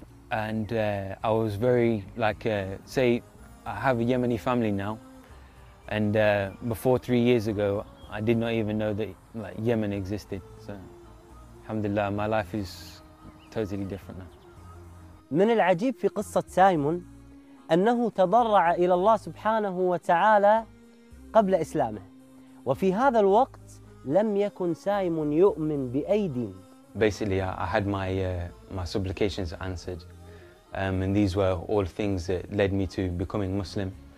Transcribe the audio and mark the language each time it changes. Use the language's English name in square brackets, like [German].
[English] and I was very, say, I have a Yemeni family now, and before 3 years ago, I did not even know that Yemen existed. So, alhamdulillah, my life is totally different now. [Arabic] من العجيب في قصة سايمون أنه تضرع إلى الله سبحانه وتعالى قبل إسلامه وفي هذا الوقت لم يكن سايمون يؤمن بأي دين. [English] Basically I had my supplications answered, and these were all things that led me to becoming Muslim.